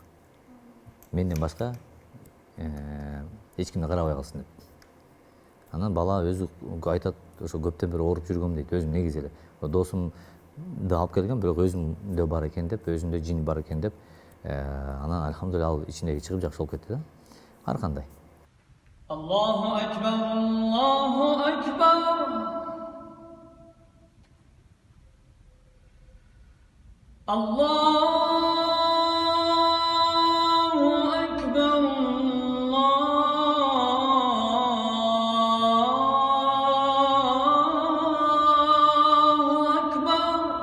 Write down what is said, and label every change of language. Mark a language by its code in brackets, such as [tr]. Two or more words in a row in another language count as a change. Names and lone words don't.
[ky] Менден башка эч кимди карабай калсын деп. Анан бала өзү айтат, ошо көптөн бери ооруп жүргөм дейт, өзүм негизи эле. Досумду алып келген, бирок өзүмдө бар экен деп, өзүндө жин бар экен деп, анан алхамдулилла ал ичиндеги чыгып жакшы болуп кетти да. Ар кандай. [ar] الله أكبر، الله أكبر. الله أكبر، الله أكبر.